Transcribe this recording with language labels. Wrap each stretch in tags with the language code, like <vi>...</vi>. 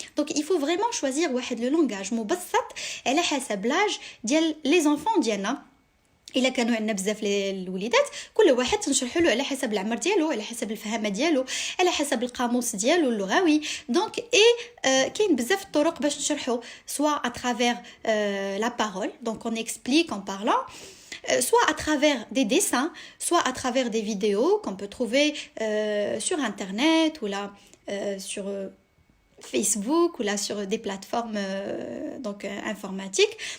<fr>Donc il faut vraiment choisir واحد le langage</fr> <ar>مبسط على حسب لاج ديال</ar> <fr>les enfants ديالنا.</fr> <ar>الا كانوا عندنا بزاف الوليدات كل واحد تنشرحوا له على حسب العمر ديالو، على حسب الفهامه ديالو، على حسب القاموس ديالو اللغوي. دونك كاين بزاف الطرق باش نشرحوا،</ar> <fr>soit à travers la parole, donc on explique en parlant, soit à travers des dessins, soit à travers des vidéos qu'on peut trouver sur internet ou là sur Facebook ou là sur des plateformes donc informatiques.</fr>